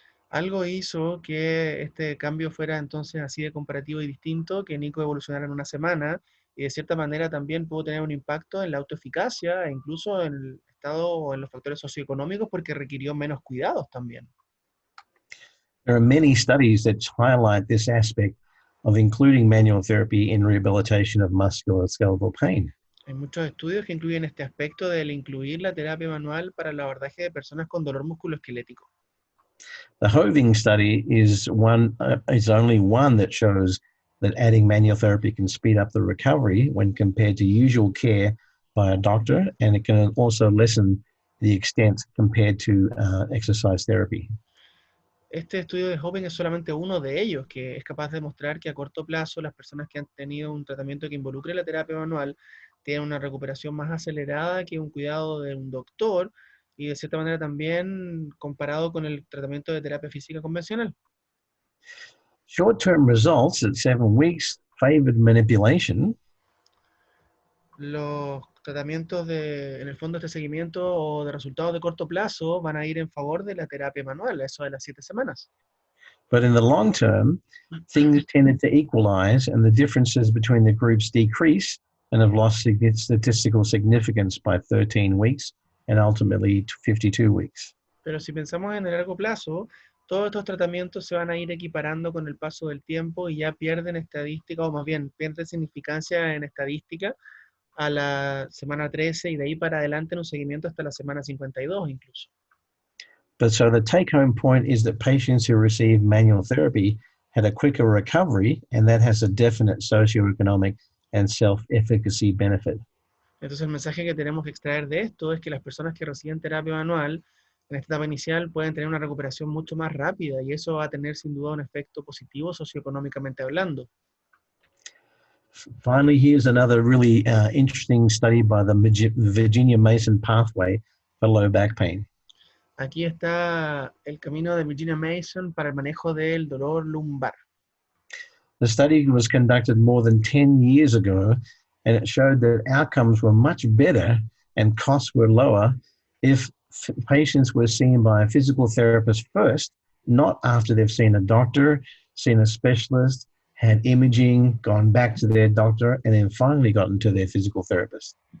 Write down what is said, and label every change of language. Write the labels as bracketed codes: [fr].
[es] Algo hizo que este cambio fuera entonces así de comparativo y distinto, que Nico evolucionara en una semana y de cierta manera también pudo tener un impacto en la autoeficacia e incluso en el estado o en los factores socioeconómicos porque requirió menos cuidados también. [en] There are many studies that highlight this aspect of including manual therapy in rehabilitation of musculoskeletal pain. [es] Hay muchos estudios que incluyen este aspecto del incluir la terapia manual para el abordaje de personas con dolor musculoesquelético. [en] The Hoving study is only one that shows that adding manual therapy can speed up the recovery when compared to usual care by a doctor, and it can also lessen the extent compared to exercise therapy. [es] Este estudio de Hoven es solamente uno de ellos, que es capaz de mostrar que a corto plazo las personas que han tenido un tratamiento que involucre la terapia manual tienen una recuperación más acelerada que un cuidado de un doctor y de cierta manera también comparado con el tratamiento de terapia física convencional. [en] Short-term results at 7 weeks favored manipulation. [es] Los tratamientos en el fondo este seguimiento o de resultados de corto plazo van a ir en favor de la terapia manual, eso de las 7 semanas. [en] But in the long term, things tended to equalize and the differences between the groups decrease and have lost statistical significance by 13 weeks and ultimately 52 weeks. [es] Pero si pensamos en el largo plazo, todos estos tratamientos se van a ir equiparando con el paso del tiempo y ya pierden estadística, o más bien pierden significancia en estadística a la semana 13 y de ahí para adelante en un seguimiento hasta la semana 52 incluso. [en] But so the take-home point is that patients who receive manual therapy had a quicker recovery, and that has a definite socioeconomic and self-efficacy benefit. [es] Entonces el mensaje que tenemos que extraer de esto es que las personas que reciben terapia manual en esta etapa inicial pueden tener una recuperación mucho más rápida y eso va a tener sin duda un efecto positivo socioeconómicamente hablando. [en] Finally, here's another really interesting study by the Virginia Mason pathway for low back pain. [es] Aquí está el camino de Virginia Mason para el manejo del dolor lumbar. [en] The study was conducted more than 10 years ago, and it showed that outcomes were much better and costs were lower if patients were seen by a physical therapist first, not after they've seen a doctor, seen a specialist, had imaging, gone back to their doctor, and then finally gotten to their physical therapist.